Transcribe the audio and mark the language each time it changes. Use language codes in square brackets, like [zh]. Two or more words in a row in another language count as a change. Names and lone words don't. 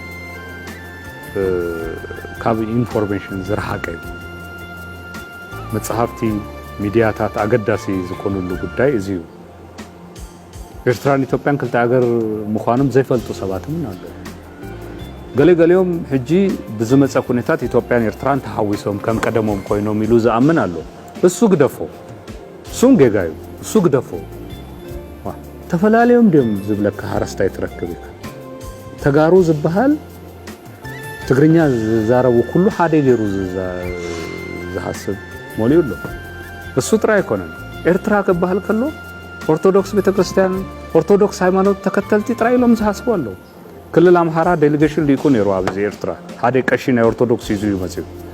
[ti] ካብ ኢንፎርሜሽን ዝረሓቀ መጽሐፍቲ ሚዲያታት ኣገዳሲ ዝኮኑሉ ጉዳይ እዚ እዩ ኤርትራን ኢትዮጵያን ክልተ አገር ምዃኖም ዘይፈልጡ ሰባትም አሉ ገለገለዮም ሕጂ ብዝመፀ ኩነታት ኢትዮጵያን ኤርትራን ተሓዊሶም ከም ቀደሞም ኮይኖም ኢሉ ዝኣምን አሉ እሱ ግደፎ እሱም ጌጋዩ እሱ ግደፎ ተፈላለዮም ደም ዝብለካ ሓረስታይ ትረክብ ተጋሩ ዝበሃል ትግርኛ ዝዛረቡ ኩሉ ሓደ ገይሩ ዝሓስብ ሞሊዩሎ እሱ ጥራይ አይኮነን ኤርትራ ክበሃል ከሎ ኦርቶዶክስ ቤተክርስቲያን ኦርቶዶክስ ሃይማኖት ተከተልቲ ጥራይ ኢሎም ዝሓስቡ አለው ክልል አምሓራ ዴሌጌሽን ሊቁ ነይሩ ኣብዚ ኤርትራ ሓደ ቀሺ ናይ ኦርቶዶክስ ይዙ ይመጽኡ